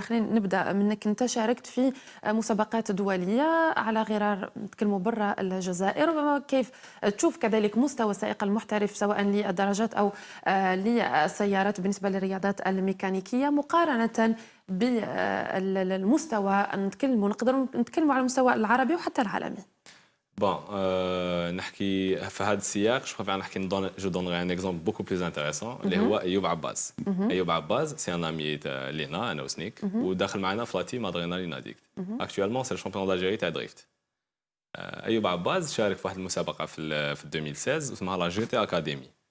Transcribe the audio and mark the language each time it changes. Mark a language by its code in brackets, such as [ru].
[ar] خلينا نبدا منك. انت شاركت في مسابقات دوليه على غرار نتكلموا برا الجزائر، ربما كيف تشوف كذلك مستوى السائق المحترف سواء للدراجات او للسيارات بالنسبه للرياضات الميكانيكيه مقارنه بالمستوى نقدر نتكلموا على المستوى العربي وحتى العالمي؟ [fr] Bon, [ar] نحكي في هذا السياق [fr] je préfère [ar] نحكي [fr] je donnerai un exemple beaucoup plus intéressant [ar] اللي هو [fr] أيوب عباس. [ar] أيوب عباس [fr] c'est un ami [ar] لينا أنا وسنيك وداخل معنا في لاتيم ادرينالين اديكت. [fr] Actuellement c'est le champion d'Algérie [ar] تاع دريفت. أيوب عباس شارك في واحد المسابقة في 2016 اسمها لا جي تي اكاديمي.